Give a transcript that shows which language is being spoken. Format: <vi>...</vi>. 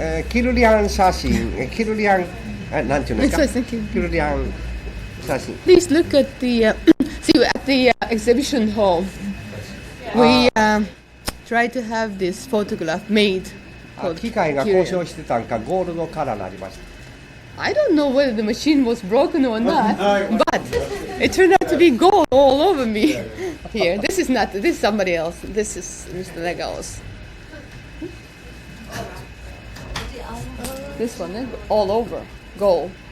<ja>キルリアン写真、キルリアン、なんていうんですか、そうですね、キルリアン写真。</ja> <en>Please look at the see at the exhibition hall. We tried to have this photograph made.</en> <ja>機械が故障してたんか、ゴールドカラーになりました。</ja> <en>I don't know whether the machine was broken or not, but it turned out to be gold all over me. Here, this is somebody else. This is Mr. Negaos. This one, all over, gold.</en>